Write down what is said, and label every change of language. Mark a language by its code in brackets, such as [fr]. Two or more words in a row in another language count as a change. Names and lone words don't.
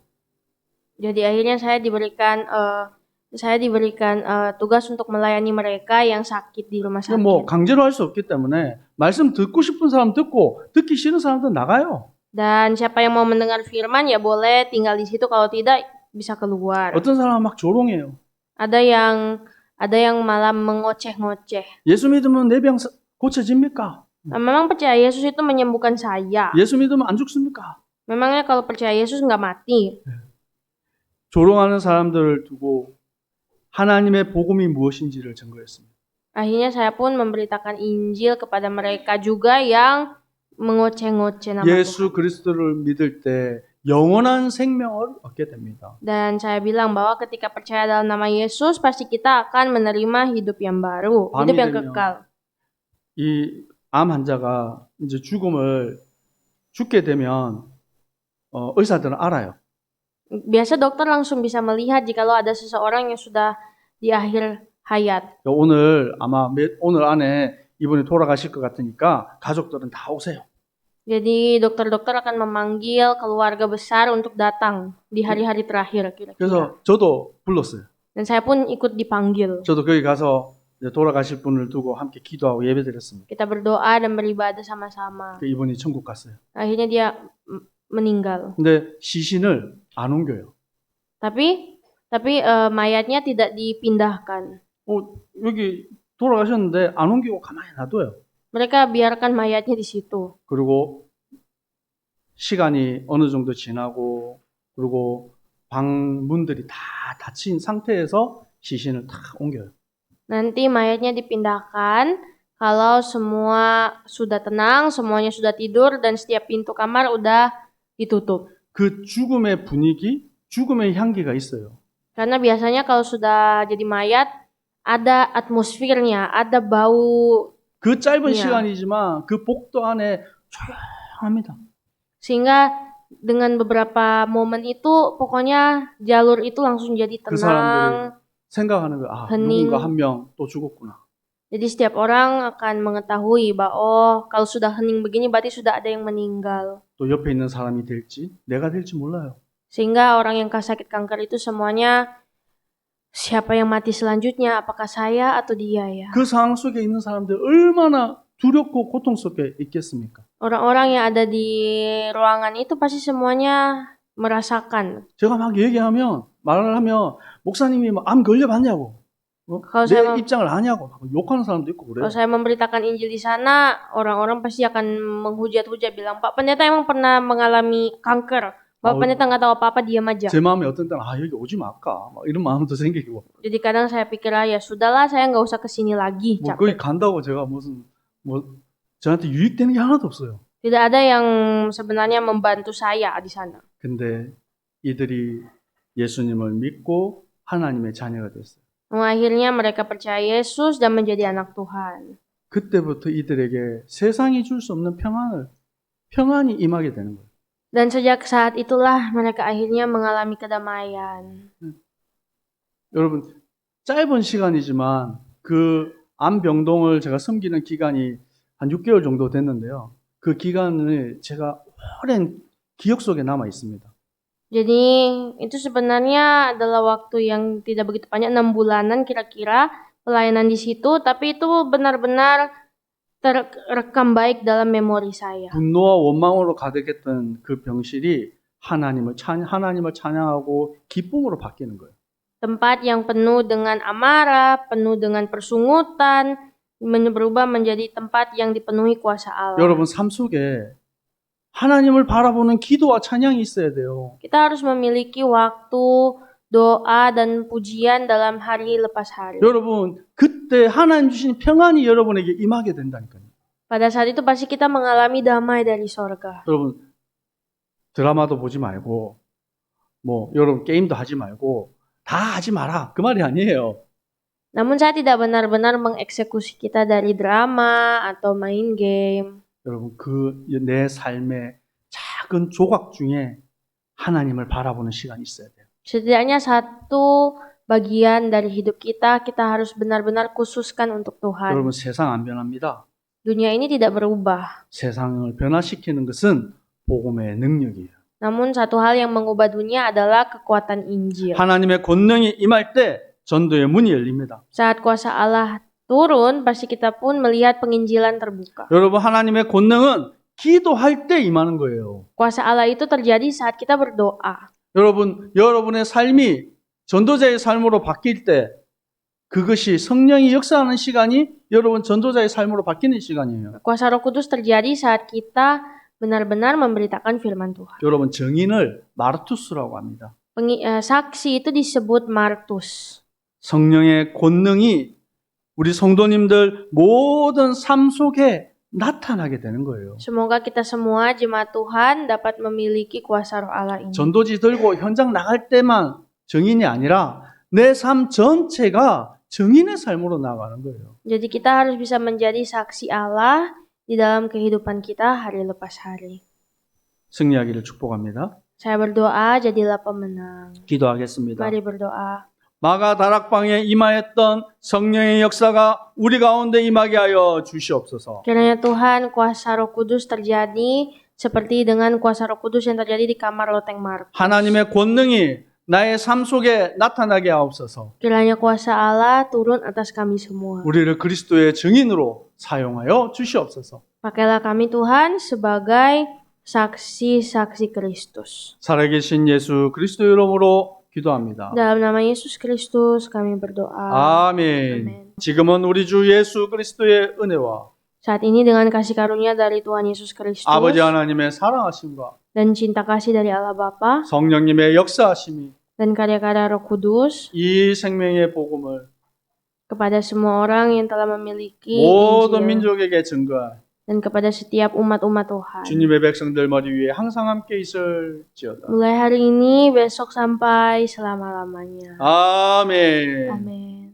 [id] Jadi akhirnya saya diberikan tugas untuk melayani mereka yang sakit di rumah sakit. [ko] 뭐 강제로 할 수 없기 때문에 말씀 듣고 싶은 사람 듣고 듣기 싫은 사람들 나가요. [id] Dan siapa yang mau mendengar firman ya boleh tinggal di situ, kalau tidak bisa keluar. [ko] 어떤 사람은 막 조롱해요. [id] Ada yang malah mengoceh-ngoceh. [ko] 예수 믿으면 내 병 고쳐집니까? [id] Memang percaya Yesus itu menyembuhkan saya. [ko] 예수 믿으면 안 죽습니까? [id] Memangnya kalau percaya Yesus nggak mati? [ko] 조롱하는 사람들을 두고 하나님의 복음이 무엇인지를 증거했습니다. [id] Akhirnya saya pun memberitakan Injil kepada mereka juga yang mengoceh-ngoceh nama 예수 Tuhan. [ko] 그리스도를 믿을 때 영원한 생명을 얻게 됩니다. [id] Dan saya bilang bahwa ketika percaya dalam nama Yesus, pasti kita akan menerima hidup yang baru, hidup yang kekal. [ko] 이 암 환자가 이제 죽게 되면 의사들은 알아요. [id] Biasa dokter langsung bisa melihat jikalau ada seseorang yang sudah di akhir hayat. [ko] 오늘 아마 오늘 안에 이분이 돌아가실 것 같으니까 가족들은 다 오세요. [id] Jadi dokter-dokter akan memanggil keluarga besar untuk datang di hari-hari terakhir kira-kira. [ko] 그래서 저도 불렀어요. [id] Dan saya pun ikut dipanggil. [ko] 저도 거기 가서 이제 돌아가실 분을 두고 함께 기도하고 예배드렸습니다. [id] Kita berdoa dan beribadah sama-sama. [ko] 그 이분이 천국 갔어요. [id] Akhirnya dia meninggal. [ko] 근데 시신을 안 옮겨요. [id] Tapi mayatnya tidak dipindahkan. [ko] 여기 돌아가셨는데 안 옮기고 가만히 놔둬요. [id] Mereka biarkan mayatnya di situ. [ko] 그리고 시간이 어느 정도 지나고 그리고 방문들이 다 닫힌 상태에서 시신을 다 옮겨요. [id] Nanti mayatnya dipindahkan kalau semua sudah tenang, semuanya sudah tidur dan setiap pintu kamar udah ditutup. [ko] 그 죽음의 분위기, 죽음의 향기가 있어요. [id] Karena biasanya kalau sudah jadi mayat ada atmosfernya, ada bau. [ko] 그 짧은 야. 시간이지만 그 복도 안에 조용합니다. [id] Sehingga dengan beberapa momen itu pokoknya jalur itu langsung jadi 그 tenang. [ko] 사람들이 생각하는 거야. [id] hening. [ko] 누군가 한 명 또 죽었구나. [id] Jadi setiap orang akan mengetahui bahwa oh kalau sudah hening begini berarti sudah ada yang meninggal. [ko] 또 옆에 있는 사람이 될지 내가 될지 몰라요. [id] Sehingga orang yang sakit kanker itu semuanya siapa yang mati selanjutnya, apakah saya atau dia ya? [ko] 그 상황 속에 있는 사람들 얼마나 두렵고 고통스럽게 있겠습니까? [id] Orang-orang yang ada di ruangan itu pasti semuanya merasakan. [ko] 제가 막 얘기하면 말을 하면 목사님이 막 암 걸려봤냐고 내 [id] saya [ko] 입장을 아냐고 막 욕하는 사람도 있고 그래요. [id] Kalau saya memberitakan Injil di sana, orang-orang pasti akan menghujat-hujat bilang, Pak Pendeta emang pernah mengalami kanker. Bapak Pendeta nggak tahu apa-apa, diam aja. [ko] 제 마음에 어떤 때는 여기 오지 말까 막 이런 마음도 생기고 [id] Jadi kadang saya pikir ya sudahlah, saya nggak usah kesini lagi. [ko] 뭐 거기 [id] Capek. [ko] 간다고 제가 무슨 뭐 저한테 유익되는 게 하나도 없어요. [id] Tidak ada yang sebenarnya membantu saya di sana. [ko] 근데 이들이 예수님을 믿고 하나님의 자녀가 됐어요. [id] Akhirnya mereka percaya Yesus dan menjadi anak Tuhan. [ko] 그때부터 이들에게 세상이 줄 수 없는 평안이 임하게 되는 거예요. [id] Dan sejak saat itulah mereka akhirnya mengalami kedamaian. [ko] 여러분 짧은 시간이지만 그 암병동을 제가 섬기는 기간이 한 6개월 정도 됐는데요. 그 기간을 제가 오랜 기억 속에 남아 있습니다. [id] Jadi itu sebenarnya adalah waktu yang tidak begitu panjang, 6 bulanan kira-kira pelayanan di situ, tapi itu benar-benar terekam baik dalam memori saya. [ko] 분노와 원망으로 가득했던 그 병실이 하나님을 찬양하고 기쁨으로 바뀌는 거예요. [id] Tempat yang penuh dengan amarah, penuh dengan persungutan, berubah menjadi tempat yang dipenuhi kuasa Allah. [ko] 여러분 삶 속에 하나님을 바라보는 기도와 찬양이 있어야 돼요. [id] Kita harus memiliki waktu doa dan pujian dalam hari lepas hari. [ko] 여러분 그때 하나님 주신 평안이 여러분에게 임하게 된다니까요. [id] Pada saat itu pasti kita mengalami damai dari sorga. [ko] 여러분 드라마도 보지 말고 뭐 여러분 게임도 하지 말고 다 하지 마라 그 말이 아니에요. [id] Namun saya tidak benar-benar mengeksekusi kita dari drama atau main game. [ko] 여러분 그 내 삶의 작은 조각 중에 하나님을 바라보는 시간이 있어야 돼요. [id] Setidaknya satu bagian dari hidup kita harus benar-benar khususkan untuk Tuhan. [ko] 여러분 세상 안 변합니다. [id] Dunia ini tidak berubah. [ko] 세상을 변화시키는 것은 복음의 능력이에요. [id] Namun satu hal yang mengubah dunia adalah kekuatan Injil. [ko] 하나님의 권능이 임할 때 전도의 문이 열립니다. [id] Saat kuasa Allah turun, pasti kita pun melihat penginjilan terbuka. [ko] 여러분 하나님의 권능은 기도할 때 임하는 거예요. [id] Kuasa Allah itu terjadi saat kita berdoa. [ko] 여러분의 삶이 전도자의 삶으로 바뀔 때 그것이 성령이 역사하는 시간이 여러분 전도자의 삶으로 바뀌는 시간이에요. [id] Kuasa Roh Kudus terjadi saat kita benar-benar memberitakan firman Tuhan. [ko] 여러분 증인을 마르투스라고 합니다. [id] Saksi itu disebut martus. [ko] 성령의 권능이 우리 성도님들 모든 삶 속에 나타나게 되는 거예요. [id] Semoga kita semua jemaat Tuhan dapat memiliki kuasa Roh Allah ini. [ko] 전도지 들고 현장 나갈 때만 증인이 아니라 내 삶 전체가 증인의 삶으로 나가는 거예요. [id] Jadi kita harus bisa menjadi saksi Allah di dalam kehidupan kita hari lepas hari. [ko] 승리하기를 축복합니다. [id] Saya berdoa jadilah pemenang. [ko] 기도하겠습니다. [id] Mari berdoa. [ko] 마가 다락방에 임하였던 성령의 역사가 우리 가운데 임하게 하여 주시옵소서. [id] Kiranya Tuhan kuasa Roh Kudus terjadi seperti dengan kuasa Roh Kudus yang terjadi di kamar loteng Markus. [ko] 하나님의 권능이 나의 삶 속에 나타나게 하옵소서. [id] Kiranya kuasa Allah turun atas kami semua. [ko] 우리를 그리스도의 증인으로 사용하여 주시옵소서. [id] Pakailah kami Tuhan sebagai saksi-saksi Kristus. [ko] 살아계신 예수 그리스도 이름으로 기도합니다. [id] Dalam nama Yesus Kristus kami berdoa. [ko] 아멘. [id] Amin. [ko] 지금은 우리 주 예수 그리스도의 은혜와 [id] Saat ini dengan kasih karunia dari Tuhan Yesus Kristus [ko] 아버지 하나님의 사랑하심과 [id] dan cinta kasih dari Allah Bapa [ko] 성령님의 역사하심이 [id] dan karya-karya Roh Kudus [ko] 이 생명의 복음을 [id] kepada semua orang yang telah memiliki [ko] 모든 [id] Injil [ko] 민족에게 증거할 [id] dan kepada setiap umat-umat Tuhan. [ko] 주님의 백성들 머리 위에 항상 함께 있을지어다. [id] Mulai hari ini, besok sampai selama-lamanya. [ko] 아멘. [id] Amin.